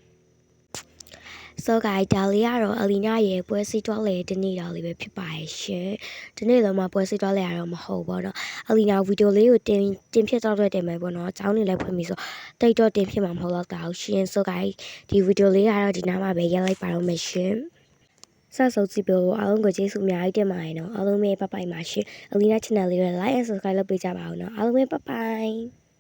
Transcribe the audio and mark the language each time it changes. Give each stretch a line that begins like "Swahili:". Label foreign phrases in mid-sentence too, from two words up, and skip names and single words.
English: So guys
Burmese: ဒါလေးကတော့အလီနာရဲ့ပွဲစီတွားလေဒီနေ့တော်လေးပဲဖြစ်ပါရဲ့ရှင်ဒီနေ့တော့မှပွဲစီတွားလေရတော့မဟုတ်ဘောနော်အလီနာဗီဒီယိုလေးကိုတင်ဖြစ်တော့တင်မယ်ပေါ့နော်အကြောင်းနေလည်းဖွင့်ပြီးဆိုတိတ်တော့တင်ဖြစ်မှာမဟုတ်တော့တာရှင်
English: So guys
Burmese: ဒီဗီဒီယိုလေးကတော့ဒီနားမှာပဲရက်လိုက်ပါတော့မယ်ရှင်ဆက်စုပ်ကြည့်ပြလို့အားလုံးကိုကျေးဇူးအများကြီးတင်ပါတယ်နော်အားလုံးပဲဘိုင်ဘိုင်ပါရှင်အလီနာ channel လေးကို
English: like and subscribe
Burmese: လုပ်ပေးကြပါဦးနော်အားလုံးပဲဘိုင်ဘိုင်